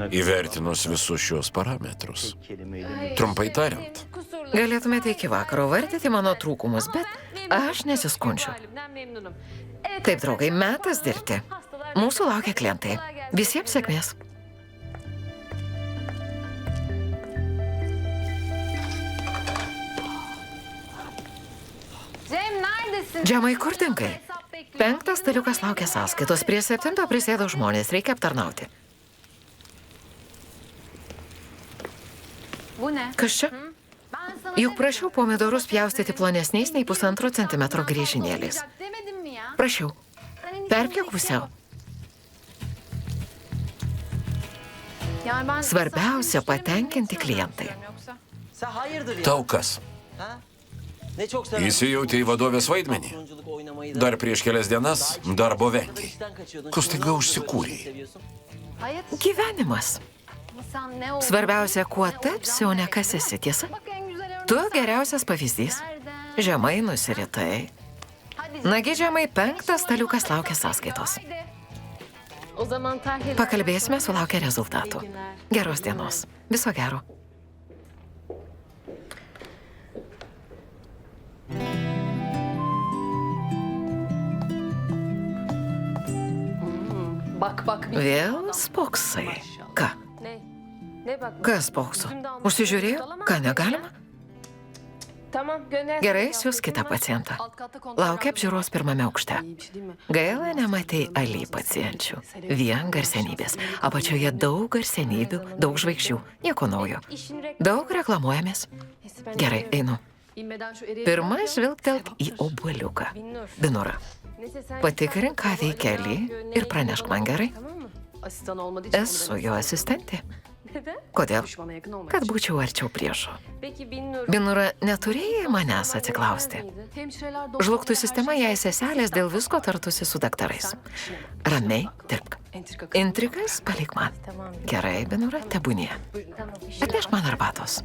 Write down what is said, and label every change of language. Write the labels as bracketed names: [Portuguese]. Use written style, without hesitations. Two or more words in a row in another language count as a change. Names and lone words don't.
[Lithuanian] Įvertinus visus šios parametrus. [Turkish] tek kelimeyle [Lithuanian] Trumpai tariant, Galėtumėte iki vakaro vardyti mano trūkumus, bet aš nesiskundžiu. Taip, draugai, metas dirbti. Mūsų laukia klientai. Visiems sėkmės. [Turkish] Cem neredesin? [Lithuanian] Džemai, kur dingai? 5 staliukas laukia sąskaitos. Prie 7 prisėdo žmonės. Reikia aptarnauti. [Turkish] Bu ne? [Lithuanian] Kas čia? [Turkish] Ben sana [Lithuanian] Juk prašiau pomidorus pjaustyti plonesniais nei 1,5 centimetro griežinėliais. [Turkish] demedim mi ya? [Lithuanian] Prašiau. Perpjauk pusiau. [Turkish] Yani ben [Lithuanian] Svarbiausia patenkinti klientai. [Turkish] yoksa. Sen hayırdır ya? [Lithuanian] Tau kas? [Turkish] Ne çok seversin. [Lithuanian] Įsijauti į vadovės vaidmenį? [Turkish] Patronculuk oynamayı da. [Lithuanian] Dar prieš kelias dienas darbo vengiai. [Turkish] İşten kaçıyordun. [Lithuanian] Ko staiga [Turkish] Şimdi [Lithuanian] užsikūrei? [Turkish] seviyorsun. Hayat [Lithuanian] Gyvenimas. [Turkish] sen ne oldu? [Lithuanian] Svarbiausia, kuo tapsi, o ne kas esi, tiesa? [Turkish] Bak en güzel örnek [Lithuanian] Tu [Turkish] sen. [Lithuanian] geriausias pavyzdys. [Turkish] Nereden? [Lithuanian] Žemai nusiritai. [Turkish] Hadi. [Lithuanian] Nagi žemai 5 staliukas laukia sąskaitos. [Turkish] Haydi. O zaman tahlil. [Lithuanian] Pakalbėsime sulaukę rezultatų. Geros dienos. Viso gero. [Turkish] Bak bak. [Lithuanian] Vėl spoksai. Ką? [Turkish] Ne? Ne bak? [Lithuanian] Kas spokso? Užsižiūrėjau? Ką negalima? [Turkish] Tamam gönder. [Lithuanian] Gerai, siūs kitą pacientą. Laukia apžiūros pirmame aukšte. Gaila, nematei Ali pacienčių. Vien garsenybės. Apačioje daug garsenybių, daug žvaigždžių. Nieko naujo. Daug reklamuojamės. Gerai, einu. Pirma, žvilgtelk į obuoliuką. Binura, patikrink, ką veikia Ali ir pranešk man, gerai? [Turkish] Asistan olmadığı için [Lithuanian] Esu jo asistentė. [Turkish] Neden? [Lithuanian] Kodėl? [Turkish] düşmana yakın olmak [Lithuanian] Kad [Turkish] için. [Lithuanian] būčiau arčiau priešo. [Turkish] Peki Binnur. [Lithuanian] Binura, neturėjai manęs atsiklausti. [Turkish] Hemşireler [Lithuanian] Žlugtų sistema, jei seselės dėl visko tartusi su daktarais. Ramiai dirbk. [Turkish] Entrika. [Lithuanian] Intrigas palik man. [Turkish] Tamam. [Lithuanian] Gerai, Binura, tebūnie. [Turkish] Tamam. [Lithuanian] Atnešk man arbatos.